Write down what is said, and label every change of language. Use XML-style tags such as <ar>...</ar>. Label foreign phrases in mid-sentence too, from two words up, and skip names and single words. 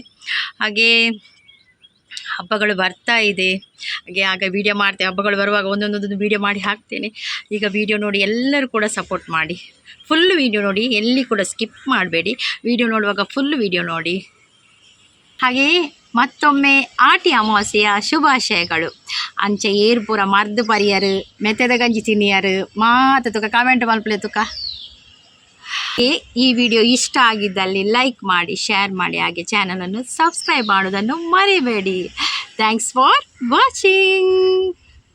<kn>ಹಾಗೆ ಹಬ್ಬಗಳು ಬರ್ತಾ ಇದೆ. ಆಗ ವೀಡಿಯೋ ಮಾಡ್ತೇವೆ, ಹಬ್ಬಗಳು ಬರುವಾಗ ಒಂದೊಂದು ವೀಡಿಯೋ ಮಾಡಿ ಹಾಕ್ತೇನೆ. ಈಗ ವೀಡಿಯೋ ನೋಡಿ ಎಲ್ಲರೂ ಕೂಡ ಸಪೋರ್ಟ್ ಮಾಡಿ,</kn> <en>full video</en> <kn>ನೋಡಿ, ಎಲ್ಲಿ ಕೂಡ ಸ್ಕಿಪ್ ಮಾಡಬೇಡಿ. ವೀಡಿಯೋ ನೋಡುವಾಗ</kn> <en>full video</en> <kn>ನೋಡಿ. ಹಾಗೆಯೇ ಮತ್ತೊಮ್ಮೆ ಆಟಿ ಅಮಾವಾಸ್ಯೆಯ ಶುಭಾಶಯಗಳು.</kn> <tcy>ಅಂಚೆ ಏರ್ ಪೂರ ಮರ್ದು ಪರಿಯರು ಮೆತ್ತದ ಗಂಜಿ ತಿನ್ನಿಯರು ಮಾತು ತುಕ ಕಮೆಂಟ್ ಮಲ್ಪಲೆ ತುಕ.</tcy> <kn>ಈ ವಿಡಿಯೋ ಇಷ್ಟ ಆಗಿದ್ದಲ್ಲಿ ಲೈಕ್ ಮಾಡಿ, ಶೇರ್ ಮಾಡಿ, ಹಾಗೆ ಚಾನಲನ್ನು ಸಬ್ಸ್ಕ್ರೈಬ್ ಮಾಡೋದನ್ನು ಮರಿಬೇಡಿ.</kn> <en>Thanks for watching.</en>